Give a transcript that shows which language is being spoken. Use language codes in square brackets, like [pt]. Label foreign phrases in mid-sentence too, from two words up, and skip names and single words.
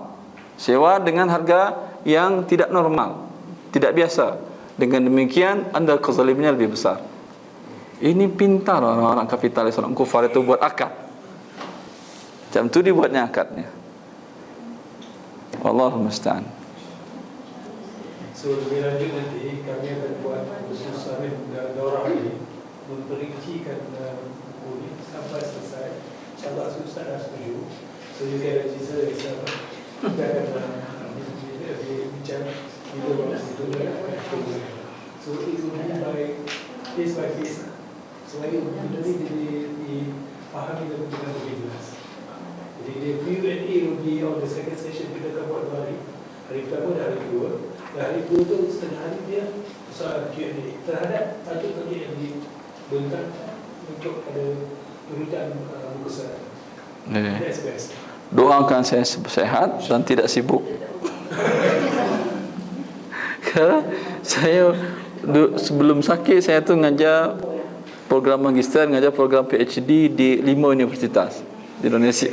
[ms] Sewa dengan harga yang tidak normal, tidak biasa. Dengan demikian anda kezalimannya lebih besar. Ini pintar orang-orang kapitalis, orang kufar itu buat akad. Macam tu dibuatnya akadnya. [ar] والله المستعان. [ms] So lebih lanjut nanti kami akan buat khusus Amin dan Daurah ini memperincikan buku ini sampai selesai. InsyaAllah Ustaz dah setuju. [en] So you can register yourself. [ms] Kita akan bincang video. [en] So case by case. [ms] Supaya benda ni dipahami dengan lebih jelas. [en] Jadi the Q&A will be on the second session. [ms] Kita akan buat 2 hari. Hari pertama dan hari kedua. Dan hari kedua tu setengah hari dia soal Q&A terhadap tajuk tadi yang dibentang untuk ada urutan muka surat. [en] That's best. [ms] Doakan saya sehat dan tidak sibuk. Kerana saya sebelum sakit saya tu ngajar program magister, ngajar program PhD di 5 universitas di Indonesia.